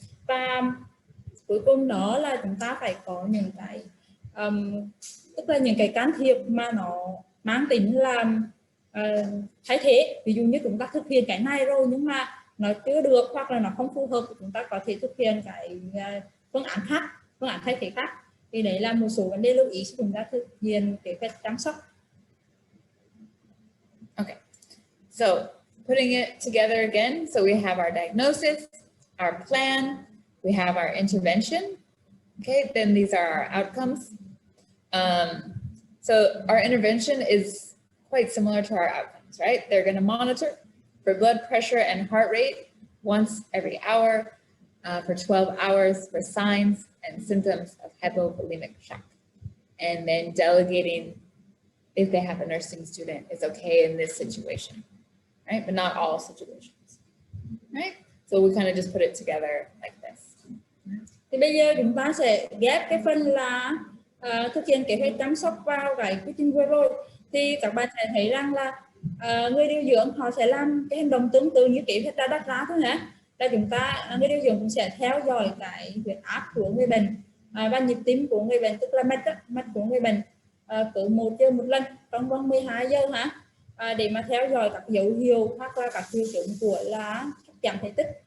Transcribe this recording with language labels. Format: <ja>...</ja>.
<vi>Và cuối cùng đó là chúng ta phải có những cái tức là những cái can thiệp mà nó mang tính là thay thế. Ví dụ như chúng ta thực hiện cái này rồi nhưng mà nó chưa được hoặc là nó không phù hợp, chúng ta có thể thực hiện cái phương án thay thế khác. Thì đấy là một số vấn đề lưu ý khi chúng ta thực hiện kế hoạch chăm sóc.</vi> <en>Okay, so putting it together again, so we have our diagnosis, our plan, we have our intervention. Okay, then these are our outcomes. So our intervention is quite similar to our outcomes, right? They're going to monitor for blood pressure and heart rate once every hour for 12 hours for signs and symptoms of hypovolemic shock. And then delegating if they have a nursing student is okay in this situation, right? But not all situations, right? So we kind of just put it together like this.</en> <vi>Thì bây giờ chúng ta sẽ ghép cái phần là thực hiện kế hoạch chăm sóc vào cái quy trình vừa rồi. Thì các bạn sẽ thấy rằng là người điều dưỡng họ sẽ làm cái hành động tương tự như kế hoạch đã đặt ra thôi nhé. Là chúng ta người điều dưỡng cũng sẽ theo dõi cái huyết áp của người bệnh và nhịp tim của người bệnh, tức là mạch của người bệnh cứ 1 giờ một lần trong vòng 12 giờ để mà theo dõi các dấu hiệu hoặc là các triệu chứng của là giảm thể tích.</vi>